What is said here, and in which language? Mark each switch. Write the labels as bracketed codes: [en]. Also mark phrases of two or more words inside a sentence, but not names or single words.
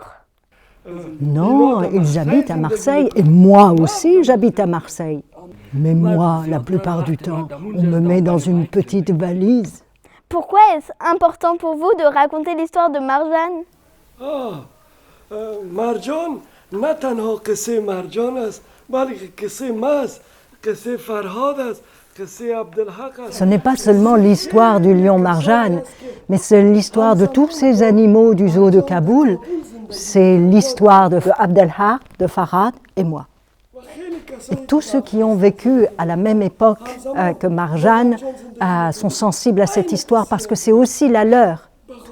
[fr] Non, ils habitent à Marseille et moi aussi j'habite à Marseille. Mais moi, la plupart du temps, on me met dans une petite valise. Pourquoi est-ce important pour vous de raconter l'histoire de Marjane? Marjane, [fa] نه تنها قصه مرجان است بلکه قصه ماست قصه فرهاد است قصه عبدالحق است. [fr] Ce n'est pas seulement l'histoire du lion Marjane, mais c'est l'histoire de tous ces animaux du zoo de Kaboul. C'est l'histoire de Abdelhak, de Farhad et moi. Et tous ceux qui ont vécu à la même époque que Marjane sont sensibles à cette histoire parce que c'est aussi la leur.